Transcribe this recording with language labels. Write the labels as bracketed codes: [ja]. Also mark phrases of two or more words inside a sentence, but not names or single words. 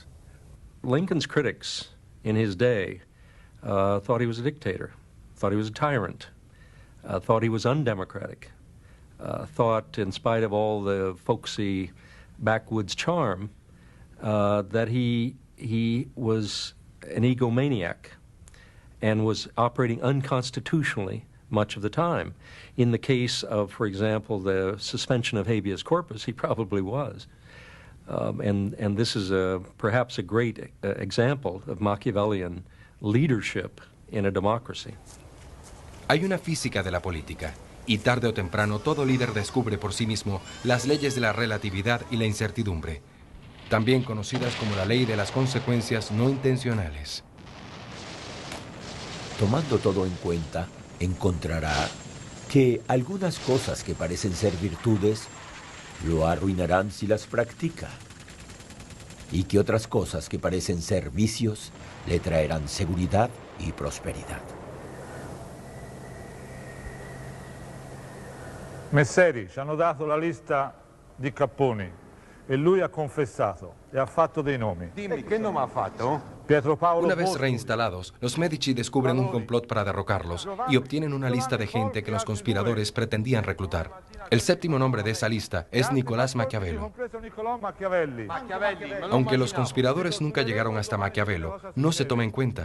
[en] Lincoln's critics in his day thought he was a dictator, thought he was a tyrant, thought he was undemocratic, thought, in spite of all the folksy backwoods charm, that he was an egomaniac and was operating unconstitutionally much of the time. In the case of, for example, the suspension of [la] habeas corpus, [en] he probably was. And this is perhaps a great example of Machiavellian leadership in a democracy. [es] Hay una física de la política, y tarde o temprano todo líder descubre por sí mismo las leyes de la relatividad y la incertidumbre, también conocidas como la ley de las consecuencias no intencionales. Tomando todo en cuenta, encontrará que algunas cosas que parecen ser virtudes lo arruinarán si las practica, y que otras cosas que parecen ser vicios le traerán seguridad y prosperidad. [it] Messeri, ci hanno dato la lista di capponi e lui ha confessato e ha fatto dei nomi. Dimmi che nome ha fatto? [es] Una vez reinstalados, los Medici descubren un complot para derrocarlos y obtienen una lista de gente que los conspiradores pretendían reclutar. El séptimo nombre de esa lista es Nicolás Maquiavelo. Aunque los conspiradores nunca llegaron hasta Maquiavelo, no se toma en cuenta.